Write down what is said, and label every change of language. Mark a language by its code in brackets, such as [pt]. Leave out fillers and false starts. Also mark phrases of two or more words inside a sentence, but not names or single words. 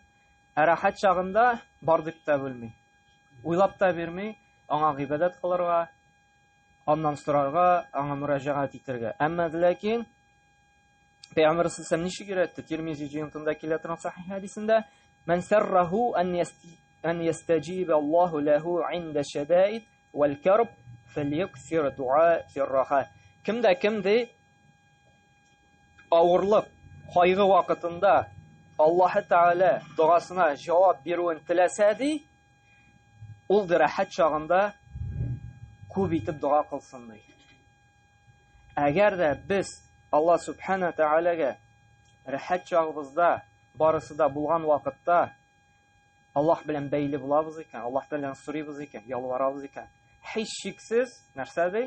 [tt] Ә рәхәт чагында бар дип тә белми. Уйлап та бирми, аңа гыйбадәт кылырга, аннан сорарга, аңа мөрәҗәгать итәргә. Әмма ләкин Пәйгамбәр саллаллаһу ничек өйрәтте? Тирмизи җинтында килә торган сахих хәдисендә: [ar] "من سره أن يستجيب الله له عند الشدائد والكرب فليكثر الدعاء في الرخاء". [tt] Кемдә авырлык, кайгы вакытында Аллаһ Тәгалә дуасына җавап бирүен теләсә ди, ул рәхәт чагында күп итеп дуа кылсын ди. Әгәр дә без Аллаһ Субхана Тәгаләгә рәхәт чагыбызда, барысы да булган вакытта Аллаһ белән бәйле булабыз икән, Аллаһ белән сорыйбыз икән, ялварабыз икән, һич шиксез нәрсә ди?